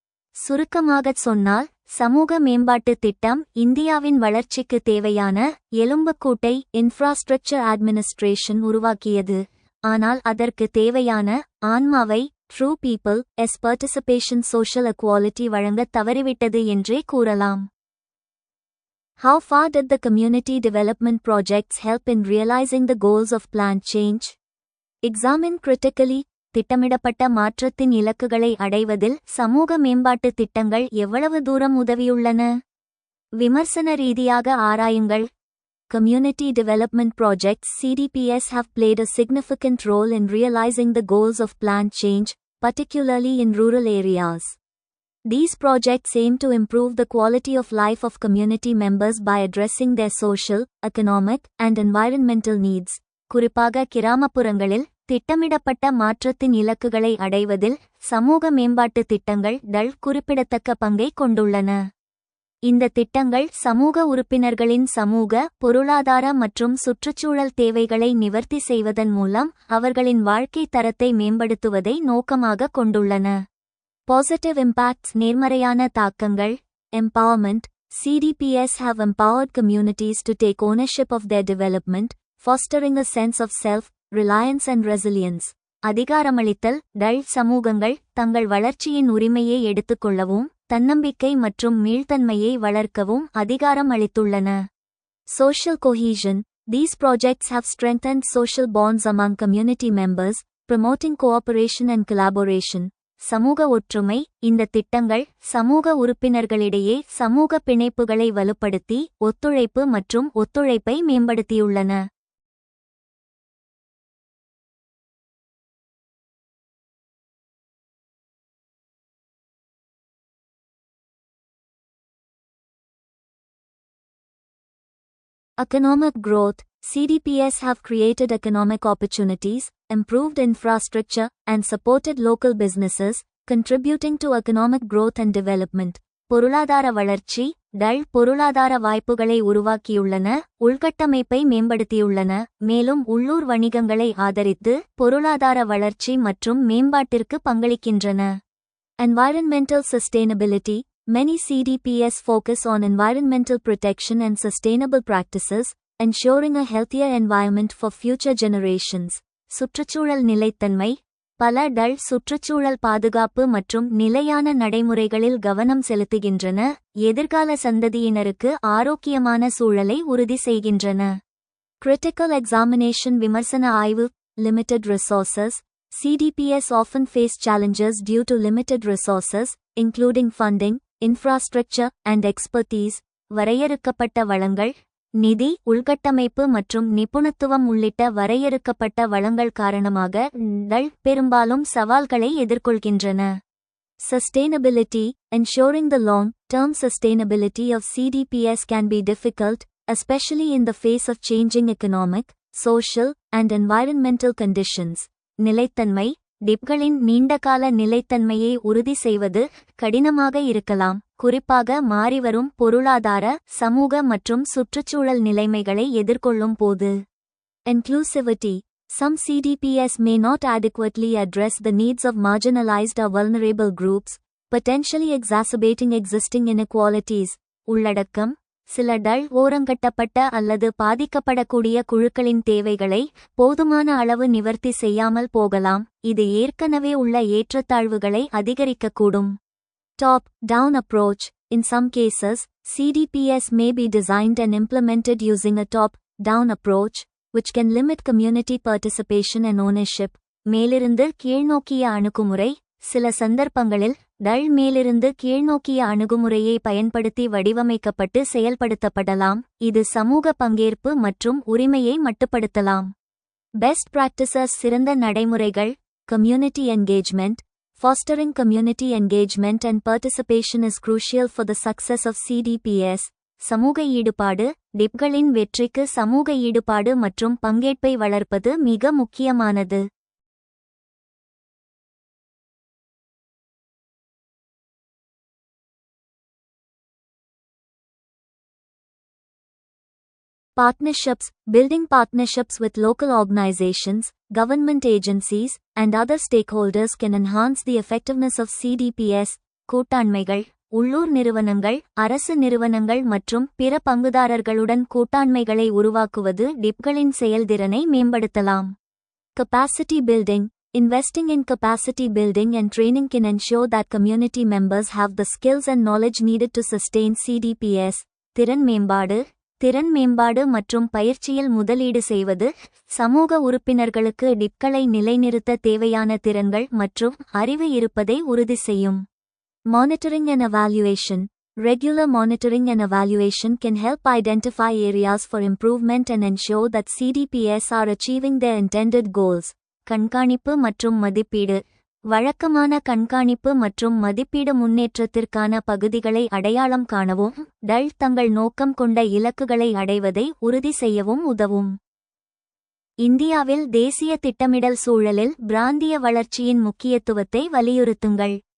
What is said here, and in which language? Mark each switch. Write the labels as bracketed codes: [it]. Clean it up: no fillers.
[ta] சுருக்கமாகச் சொன்னால், சமூக மேம்பாட்டு திட்டம் இந்தியாவின் வளர்ச்சிக்கு தேவையான எலும்புக்கூட்டை [en] infrastructure administration [ta] உருவாக்கியது. ஆனால் அதற்கு தேவையான ஆன்மாவை [en] true people's participation social equality [ta] வழங்கத் தவறிவிட்டது என்றே கூறலாம். [en] How far did the community development projects help in realizing the goals of planned change? Examine critically. [ta] திட்டமிடப்பட்ட மாற்றத்தின் இலக்குகளை அடைவதில் சமூக மேம்பாட்டு திட்டங்கள் எவ்வளவு தூரம் உதவியுள்ளன? விமர்சன ரீதியாக ஆராயுங்கள். [en] Community development projects CDPS have played a significant role in realizing the goals of planned change, particularly in rural areas. These projects aim to improve the quality of life of community members by addressing their social, economic, and environmental needs. [ta] குறிப்பாக கிராமப்புறங்களில் திட்டமிடப்பட்ட மாற்றத்தின் இலக்குகளை அடைவதில் சமூக மேம்பாட்டு திட்டங்கள் குறிப்பிடத்தக்க பங்கை கொண்டுள்ளன. இந்த திட்டங்கள் சமூக உறுப்பினர்களின் சமூக, பொருளாதார மற்றும் சுற்றுச்சூழல் தேவைகளை நிவர்த்தி செய்வதன் மூலம் அவர்களின் வாழ்க்கை தரத்தை மேம்படுத்துவதை நோக்கமாக கொண்டுள்ளன. [en] positive impacts [ta] நேர்மறையான தாக்கங்கள். [en] Empowerment. CDPS have empowered communities to take ownership of their development, fostering a sense of self-reliance and resilience. [ta] அதிகாரமளித்தல். சமூகங்கள் தங்கள் வளர்ச்சியின் உரிமையை எடுத்துக்கொள்ளவும் தன்னம்பிக்கை மற்றும் மீள்தன்மையை வளர்க்கவும் அதிகாரம் அளித்துள்ளன. [en] Social cohesion. These projects have strengthened social bonds among community members, promoting cooperation and collaboration. [ta] சமூக ஒற்றுமை. இந்த திட்டங்கள் சமூக உறுப்பினர்களிடையே சமூக பிணைப்புகளை வலுப்படுத்தி ஒத்துழைப்பு மற்றும் ஒத்துழைப்பை மேம்படுத்தியுள்ளன. [en] Economic growth. CDPS have created economic opportunities, improved infrastructure, and supported local businesses, contributing to economic growth and development. [ta] பொருளாதார வளர்ச்சி. பொருளாதார வாய்ப்புகளை உருவாக்கியுள்ளன, உள்கட்டமைப்பை மேம்படுத்தியுள்ளன, மேலும் உள்ளூர் வணிகங்களை ஆதரித்து பொருளாதார வளர்ச்சி மற்றும் மேம்பாட்டிற்கு பங்களிக்கின்றன. [en] Environmental sustainability. Many CDPS focus on environmental protection and sustainable practices, ensuring a healthier environment for future generations. [ta] சுற்றுச்சூழல் நிலைத்தன்மை. பல சுற்றுச்சூழல் பாதுகாப்பு மற்றும் நிலையான நடைமுறைகளில் கவனம் செலுத்துகின்றன, எதிர்கால சந்ததியினருக்கு ஆரோக்கியமான சூழலை உறுதி செய்கின்றன. [en] Critical examination. [ta] விமர்சன ஆய்வு. [en] Limited resources. CDPS often face challenges due to limited resources, including funding, infrastructure, and expertise. [ta] வரையறுக்கப்பட்ட வளங்கள். நிதி, உள்கட்டமைப்பு மற்றும் நிபுணத்துவம் உள்ளிட்ட வரையறுக்கப்பட்ட வளங்கள் காரணமாக பெரும்பாலும் சவால்களை எதிர்கொள்கின்றன. [en] Sustainability. Ensuring the long-term sustainability of CDPS can be difficult, especially in the face of changing economic, social, and environmental conditions. [ta] நிலைத்தன்மை. டிப்களின் நீண்டகால நிலைத்தன்மையை உறுதி செய்வது கடினமாக இருக்கலாம், குறிப்பாக மாறிவரும் பொருளாதார, சமூக மற்றும் சுற்றுச்சூழல் நிலைமைகளை எதிர்கொள்ளும் போது. Inclusivity. [en] Some CDPS may not adequately address the needs of marginalized or vulnerable groups, potentially exacerbating existing inequalities. [ta] உள்ளடக்கம்: சில ஓரங்கட்டப்பட்ட அல்லது பாதிக்கப்படக்கூடிய குழுக்களின் தேவைகளை போதுமான அளவு நிவர்த்தி செய்யாமல் போகலாம், இது ஏற்கனவே உள்ள ஏற்றத்தாழ்வுகளை அதிகரிக்கக்கூடும். [en] Top-down approach: In some cases, CDPS may be designed and implemented using a top-down approach, which can limit community participation and ownership. [ta] மேலிருந்து கீழ்நோக்கிய அணுகுமுறை: சில சந்தர்ப்பங்களில் மேலிருந்து கீழ்நோக்கிய அணுகுமுறையை பயன்படுத்தி வடிவமைக்கப்பட்டு செயல்படுத்தப்படலாம், இது சமூக பங்கேற்பு மற்றும் உரிமையை மட்டுப்படுத்தலாம். [en] best practices: [ta] சிறந்த நடைமுறைகள். [en] Community engagement: Fostering community engagement and participation is crucial for the success of CDPS. [ta] சமூக ஈடுபாடு: டிப்களின் வெற்றிக்கு சமூக ஈடுபாடு மற்றும் பங்கேற்பை வளர்ப்பது மிக முக்கியமானது. [en] Partnerships: Building partnerships with local organizations, government agencies, and other stakeholders can enhance the effectiveness of CDPS. [ta] கூட்டாண்மைகள்: உள்ளூர் நிறுவனங்கள், அரசு நிறுவனங்கள் மற்றும் பிற பங்குதாரர்களுடன் கூட்டாண்மைகளை உருவாக்குவது டிப்களின் செயல்திறனை மேம்படுத்தலாம். [en] Capacity building: Investing in capacity building and training can ensure that community members have the skills and knowledge needed to sustain CDPS. [ta] திறன் மேம்பாடு: திறன் மேம்பாடு மற்றும் பயிற்சியில் முதலீடு செய்வது சமூக உறுப்பினர்களுக்கு டிப்களை நிலைநிறுத்த தேவையான திறன்கள் மற்றும் அறிவு இருப்பதை உறுதி செய்யும். [en] Monitoring and evaluation: Regular monitoring and evaluation can help identify areas for improvement and ensure that CDPS are achieving their intended goals. [ta] கண்காணிப்பு மற்றும் மதிப்பீடு: வழக்கமான கண்காணிப்பு மற்றும் மதிப்பீடு முன்னேற்றத்திற்கான பகுதிகளை அடையாளம் காணவும், தங்கள் நோக்கம் கொண்ட இலக்குகளை அடைவதை உறுதி செய்யவும் உதவும். இந்தியாவில் தேசிய திட்டமிடல் சூழலில் பிராந்திய வளர்ச்சியின் முக்கியத்துவத்தை வலியுறுத்துங்கள்.